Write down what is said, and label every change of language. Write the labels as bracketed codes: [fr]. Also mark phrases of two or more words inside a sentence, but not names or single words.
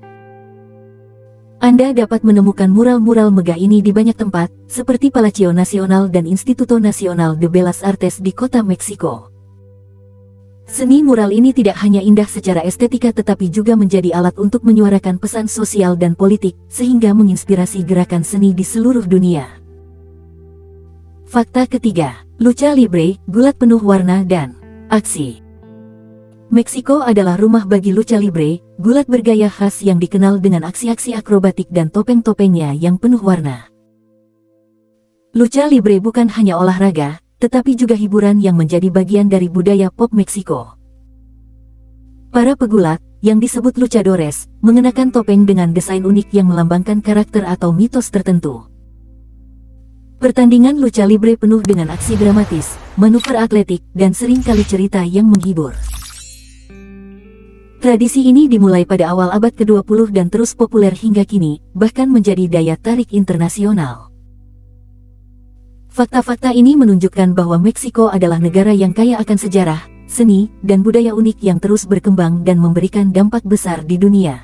[id] Anda dapat menemukan mural-mural megah ini di banyak tempat, seperti Palacio Nacional dan Instituto Nacional de Bellas Artes di kota Meksiko. Seni mural ini tidak hanya indah secara estetika tetapi juga menjadi alat untuk menyuarakan pesan sosial dan politik, sehingga menginspirasi gerakan seni di seluruh dunia. Fakta ketiga, [es] lucha libre, [id] gulat penuh warna dan aksi. Meksiko adalah rumah bagi [es] lucha libre, [id] gulat bergaya khas yang dikenal dengan aksi-aksi akrobatik dan topeng-topengnya yang penuh warna. [es] Lucha libre [id] bukan hanya olahraga, tetapi juga hiburan yang menjadi bagian dari budaya pop Meksiko. Para pegulat, yang disebut luchadores, mengenakan topeng dengan desain unik yang melambangkan karakter atau mitos tertentu. Pertandingan [es] lucha libre [id] penuh dengan aksi dramatis, manuver atletik, dan seringkali cerita yang menghibur. Tradisi ini dimulai pada awal abad ke-20 dan terus populer hingga kini, bahkan menjadi daya tarik internasional. Fakta-fakta ini menunjukkan bahwa Meksiko adalah negara yang kaya akan sejarah, seni, dan budaya unik yang terus berkembang dan memberikan dampak besar di dunia.